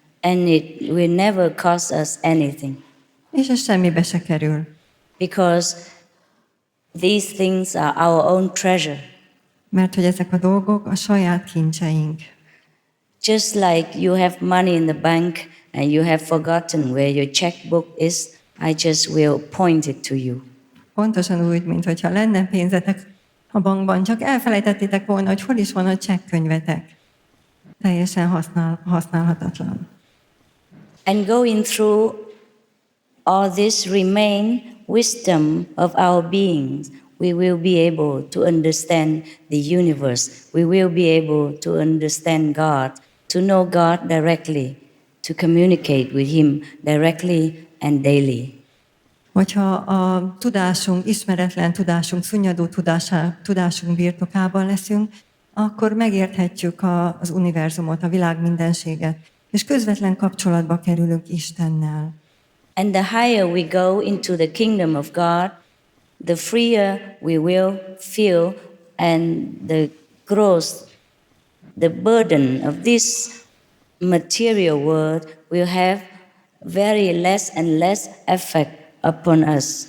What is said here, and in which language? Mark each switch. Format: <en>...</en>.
<en>And it will never cost us anything.</en> <hu>És ez semmibe se kerül.</hu> <en>Because these things are our own treasure.</en> <hu>Mert hogy ezek a dolgok a saját kincseink.</hu> <en>Just like you have money in the bank and you have forgotten where your checkbook is, I just will point it to you.</en> <hu>Pontosan úgy, mint hogyha lenne pénzetek a bankban, csak elfelejtettétek volna, hogy hol is van a csekkönyvetek. Teljesen használhatatlan.</hu> <en>And going through all this remain wisdom of our beings, we will be able to understand the universe. We will be able to understand God, to know God directly, to communicate with Him directly and daily.</en> <hu>Hogyha a tudásunk, ismeretlen tudásunk, szunnyadó tudásunk birtokában leszünk, akkor megérthetjük az univerzumot, a világ mindenséget, és közvetlen kapcsolatba kerülünk Istennel.</hu> <en>And the higher we go into the kingdom of God, the freer we will feel, and the growth, the burden of this material world will have very less and less effect upon us.</en>